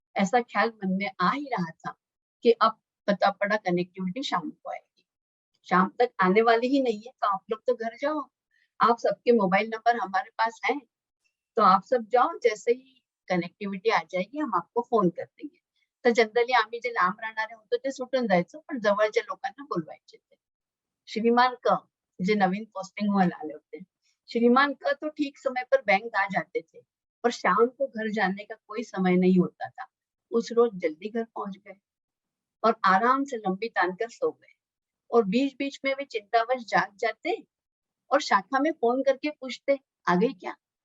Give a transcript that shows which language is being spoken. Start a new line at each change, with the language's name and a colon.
Hindi: ऐसा ख्याल मन में आ ही रहा था कि अब पता पड़ा कनेक्टिविटी शाम को आएगी. शाम तक आने वाली ही नहीं है, तो आप लोग तो घर जाओ. आप सबके मोबाइल नंबर हमारे पास हैं, तो आप सब जाओ. जैसे ही कनेक्टिव्हिटी आ जाएगी हम आपको फोन कर देंगे.
Marathi: तर जनरली आम्ही जे लांब राहणारे होतो ते सुटून जायचो, पण जवळच्या लोकांना बोलवायचे ते.
Hindi: श्रीमान क,
Marathi: जे नवीन पोस्टिंग हुआ आले होते,
Hindi: श्रीमान क तो ठीक समय पर बैंक आ जाते थे, पर शाम को घर जाने का कोई समय नहीं होता था. उस रोज जल्दी घर पहुंच गए और आराम से लंबी तानकर सो गए. और बीच बीच में वे चिंतावश जाग जाते और शाखा में फोन करके पूछते, आ गई क्या.